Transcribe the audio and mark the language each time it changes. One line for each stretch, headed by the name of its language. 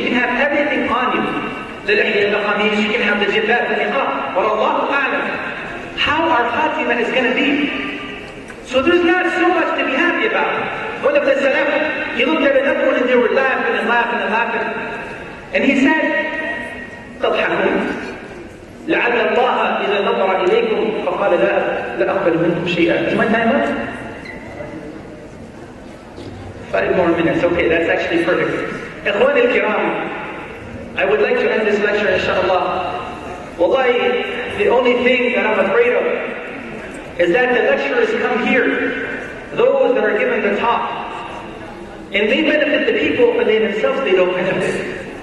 English: You can have everything on you. The lihya, the qamis, you can have the jibbat, the niqab. But Allahu A'lam how our khatima is gonna be. So there's not so much to be happy about. One of the Salaf, he looked at another one and they were laughing and laughing and laughing.
Arabic: And he said, تضحكون لعل الله إذا نظر إليكم فقال لا أقبل منكم شيئا.
English: Is my time up? 5 more minutes. Okay, that's actually perfect.
Arabic: إخواني الكرام,
English: I would like to end this lecture inshallah. Wallahi, the only thing that I'm afraid of is that the lecturers come here, those that are given the talk, and they benefit the people, but they themselves, they don't benefit.